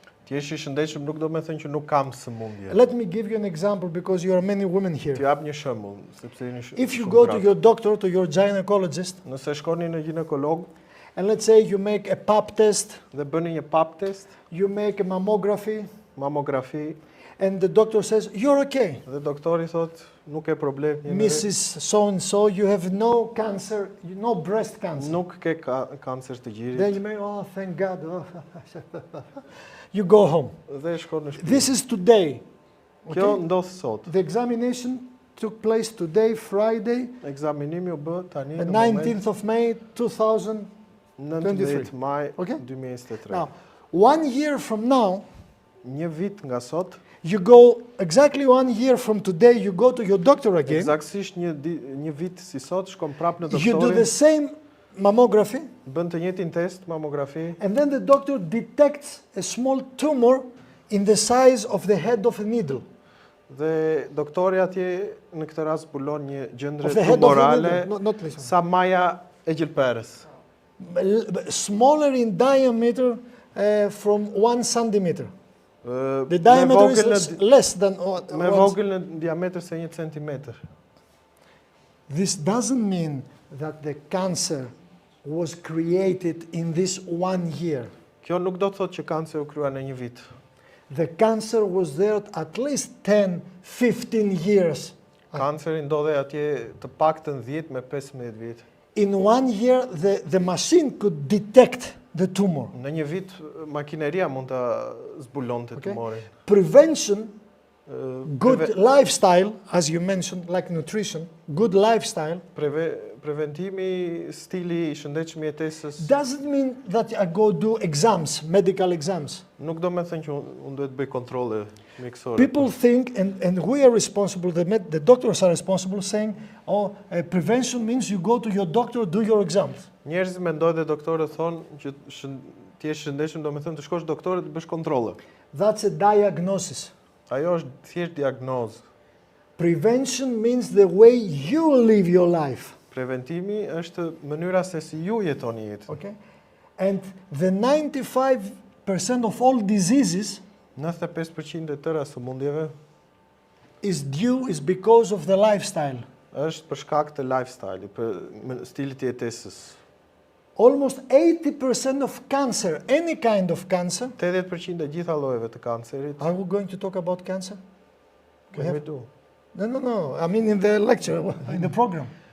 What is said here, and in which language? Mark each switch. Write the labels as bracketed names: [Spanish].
[Albanian] Ti je i shëndetshëm nuk do të thënë që nuk kam sëmundje. [English] Let me give you an example because you are many women [Albanian] Ti [English] here. [Albanian] jap një shembull, sepse jeni [English] If you [Albanian] shumë [English] go to [Albanian] gratë. [English] your doctor, to your gynecologist, [Albanian] Nëse shkoni në ginekolog [English] and let's say you make a pap test, [Albanian] dhe bëni një pap test, [English] you make a mammografi, [Albanian] mamografi, [English] and the doctor says, you're okay. [Albanian] dhe doktori thotë nuk ke problem, jeni [English] Mrs. So-and-so, you have no cancer, no breast cancer. [Albanian] nuk ke kancer të [English] Then [Albanian] gjirit [English] you may, oh, thank God. Oh. You go home. [Albanian] dhe shkon në shtëpi. [English] This is today. [Albanian] Kjo [English] Okay? [Albanian] ndodh sot. [English] The examination took place today, Friday, [Albanian] Ekzaminimi u bë tani [English] the [Albanian] në moment [English] 19th of May, 2000. [Albanian] 19 maj [English] Okay. [Albanian] 2023. [English] Now, 1 year from now, [Albanian] Një vit nga sot, [English] you go, exactly 1 year from today, you go to your doctor again. [Albanian] eksaktësisht një vit si sot, shkon prapë në [English] You do the [Albanian] doktorin, [English] same mammography, [Albanian] bën të njëjtin test, mamografi, [English] and then the doctor detects a small tumor in the size of the head of a needle. [Albanian] dhe doktori atje në këtë rast zbulon një gjendre [English] Of the head of a [Albanian] tumorale [English] needle. No, not this one. [Albanian] sa maja e gjilperës. [English] Smaller in diameter from 1 centimeter. The The diameter is less than [Albanian] me vogël në diametër se 1 centimetër. [English] This doesn't mean that the cancer was created in this 1 year. [Albanian] Kjo nuk do të thotë që kancer u krya në një vit. [English] The cancer was there at least 10, 15 years. [Albanian] Kanceri ndodhe atje të paktën 10 me 15 vjet. [English] In 1 year, the machine could detect the tumor. [Albanian] Në një vit makineria mund ta zbulonte [English] Okay. [Albanian] tumorin. [English] Prevention, good Preve- lifestyle, as you mentioned, like nutrition, good lifestyle, [Albanian] Preventimi, stili i shëndetshëm i jetesës [English] doesn't mean that I go do exams, medical exams. [Albanian] nuk do me thënë që unë duhet bëj kontrole mjekësore. [English] People think, and we are responsible, the doctors are responsible, saying, oh, prevention means you go to your doctor, do your exams. [Albanian] Njerëzit mendojnë dhe doktorët thonë që ti je shëndetshëm, do me thënë të shkosh doktorit të bësh kontrole. [English] That's a diagnosis. [Albanian] Ajo është thjesht diagnozë. [English] Prevention means the way you live your life. [Albanian] Preventimi është mënyra se si ju jetoni jetën. [English] Okay? And the 95% of all diseases [Albanian] 95% e tëra sëmundjeve [English] is because of the lifestyle. [Albanian] është për shkak të lifestyle-i, për stilit të jetesës. [English] Almost 80% of cancer, any kind of cancer, [Albanian] 80% e gjitha llojeve të kancerit. [English] are we going to talk about cancer? We Can we have- do? No. I mean in the lecture, in the program.